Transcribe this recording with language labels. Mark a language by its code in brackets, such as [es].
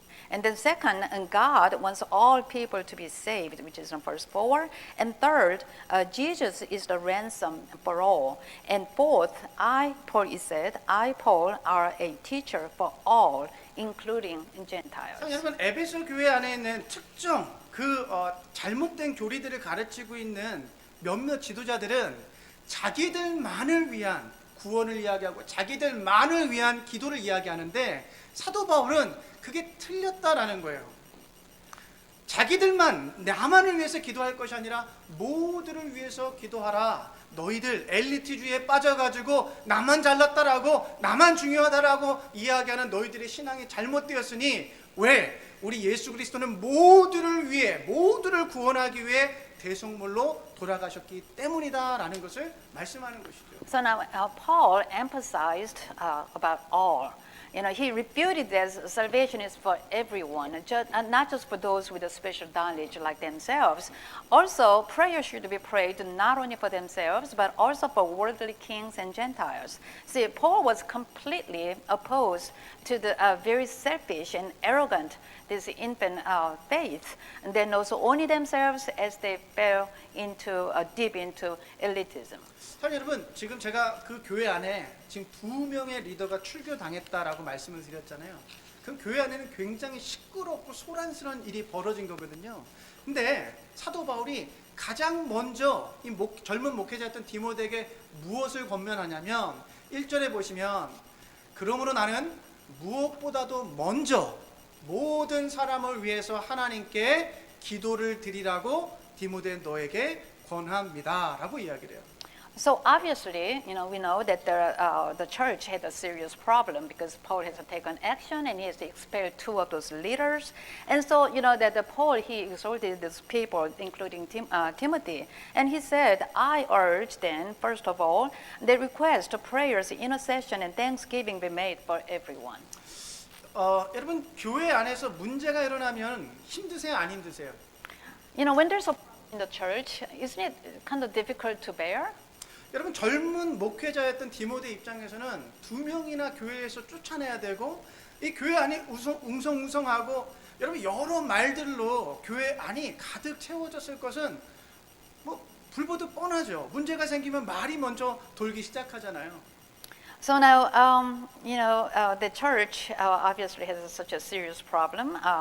[en] And then second, God wants all people to be saved, which is in verse 4. And third, Jesus is the ransom for all. And fourth, Paul, it said, I, Paul, are a teacher for all, including Gentiles. [ko] 여러분 에베소 교회 안에 있는 특정 잘못된 교리들을 가르치고 있는 몇몇 지도자들은 자기들만을 위한 구원을 이야기하고 자기들만을 위한 기도를 이야기하는데 사도 바울은 그게 틀렸다라는 거예요. 자기들만 나만을 위해서 기도할 것이 아니라 모두를 위해서 기도하라. 너희들 엘리트주의에 빠져가지고 나만 잘났다라고 나만 중요하다라고 이야기하는 너희들의 신앙이 잘못되었으니 왜? 우리 예수 그리스도는 모두를 위해 모두를 구원하기 위해 대속물로 돌아가셨기 때문이다라는 것을 말씀하는 것이죠. [en] So now Paul emphasized about all. He refuted that salvation is for everyone, not just for those with a special knowledge like themselves. Also, prayer should be prayed not only for themselves, but also for worldly kings and Gentiles. See, Paul was completely opposed to the very selfish and arrogant this infant faith, and then also only themselves as they fell into deep into elitism. [ko] 사실 여러분 지금 제가 그 교회 안에 지금 2명의 리더가 출교당했다라고 말씀을 드렸잖아요. 그럼 교회 안에는 굉장히 시끄럽고 소란스러운 일이 벌어진 거거든요. 근데 사도 바울이 가장 먼저 이 젊은 목회자였던 디모데에게 무엇을 권면하냐면 1절에 보시면 그러므로 나는 무엇보다도 먼저 모든 사람을 위해서 하나님께 기도를 드리라고 디모데 너에게 권합니다라고 이야기를 해요. [en] So obviously, we know that the church had a serious problem because Paul has taken action and he has expelled two of those leaders. And so, that Paul, he exhorted these people, including Timothy. And he said, I urge then, first of all, the request, prayers, intercession, and thanksgiving be made for everyone. [ko] 여러분 교회 안에서 문제가 일어나면 힘드세요? 안 힘드세요? [en] When there's a problem in the church, isn't it kind of difficult to bear? [ko] 여러분 젊은 목회자였던 디모데 입장에서는 2명이나 교회에서 쫓아내야 되고 이 교회 안이 웅성웅성하고 여러분 여러 말들로 교회 안이 가득 채워졌을 것은 뭐 불보듯 뻔하죠. 문제가 생기면 말이 먼저 돌기 시작하잖아요. [en] So now, the church obviously has such a serious problem.